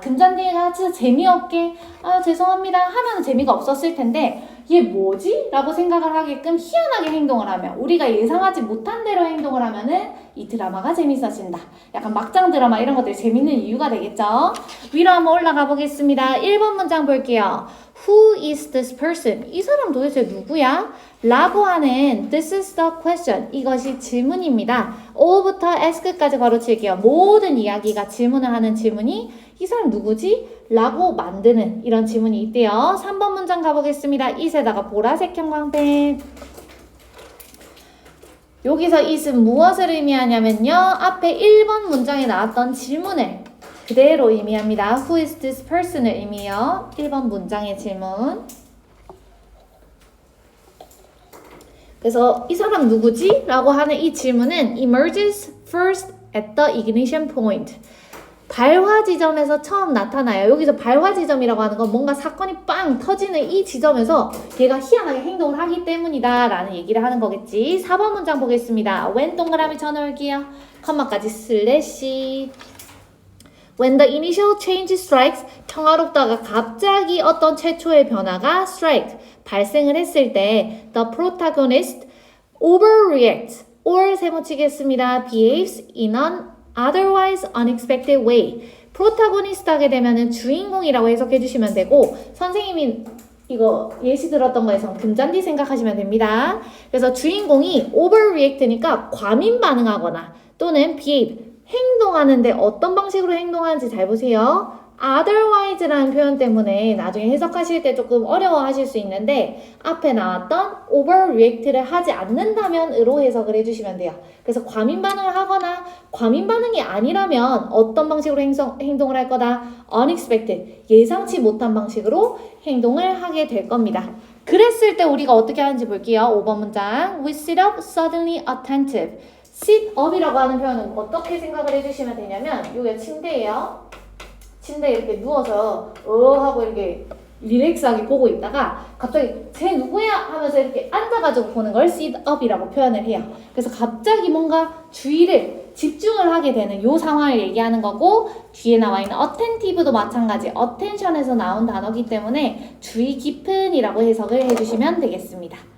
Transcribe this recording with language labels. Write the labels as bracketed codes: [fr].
[ko] 금잔디가 진짜 재미없게 죄송합니다 하면 재미가 없었을 텐데 얘 뭐지? 라고 생각을 하게끔 희한하게 행동을 하면 우리가 예상하지 못한 대로 행동을 하면은 이 드라마가 재밌어진다. 약간 막장 드라마 이런 것들이 재밌는 이유가 되겠죠? 위로 한번 올라가 보겠습니다. 1번 문장 볼게요. [en] Who is this person? [ko] 이 사람 도대체 누구야? 라고 하는 [en] This is the question. [ko] 이것이 질문입니다. O부터 Ask까지 가로칠게요. 모든 이야기가 질문을 하는 질문이 이 사람 누구지? 라고 만드는 이런 질문이 있대요. 3번 문장 가보겠습니다. it에다가 보라색 형광펜. 여기서 it은 무엇을 의미하냐면요. 앞에 1번 문장에 나왔던 질문을 그대로 의미합니다. [en] Who is this person을 [ko] 의미해요. 1번 문장의 질문. 그래서 이 사람 누구지? 라고 하는 이 질문은 [en] emerges first at the ignition point. [ko] 발화 지점에서 처음 나타나요. 여기서 발화 지점이라고 하는 건 뭔가 사건이 빵 터지는 이 지점에서 얘가 희한하게 행동을 하기 때문이다 라는 얘기를 하는 거겠지. 4번 문장 보겠습니다. when 동그라미 쳐놓을게요. 컴마까지 슬래시. [en] When the initial change strikes, [ko] 평화롭다가 갑자기 어떤 최초의 변화가 strike, 발생을 했을 때 [en] the protagonist overreacts or [ko] 세모치겠습니다. [en] behaves in an otherwise unexpected way. [ko] 프로타고니스트 하게 되면은 주인공이라고 해석해 주시면 되고 선생님이 이거 예시 들었던 거에서 금잔디 생각하시면 됩니다. 그래서 주인공이 overreact니까 과민 반응하거나 또는 behave, 행동하는데 어떤 방식으로 행동하는지 잘 보세요. otherwise라는 표현 때문에 나중에 해석하실 때 조금 어려워하실 수 있는데 앞에 나왔던 overreact를 하지 않는다면으로 해석을 해주시면 돼요. 그래서 과민 반응을 하거나 과민 반응이 아니라면 어떤 방식으로 행동을 할 거다? unexpected, 예상치 못한 방식으로 행동을 하게 될 겁니다. 그랬을 때 우리가 어떻게 하는지 볼게요. 5번 문장. [en] We sit up suddenly attentive. [ko] sit up이라고 하는 표현은 어떻게 생각을 해주시면 되냐면 이게 침대예요. 침대에 이렇게 누워서 하고 이렇게 릴렉스하게 보고 있다가 갑자기 쟤 누구야? 하면서 이렇게 앉아가지고 보는 걸 sit up이라고 표현을 해요. 그래서 갑자기 뭔가 주의를 집중을 하게 되는 요 상황을 얘기하는 거고 뒤에 나와 있는 attentive도 마찬가지 attention에서 나온 단어이기 때문에 주의 깊은이라고 해석을 해주시면 되겠습니다.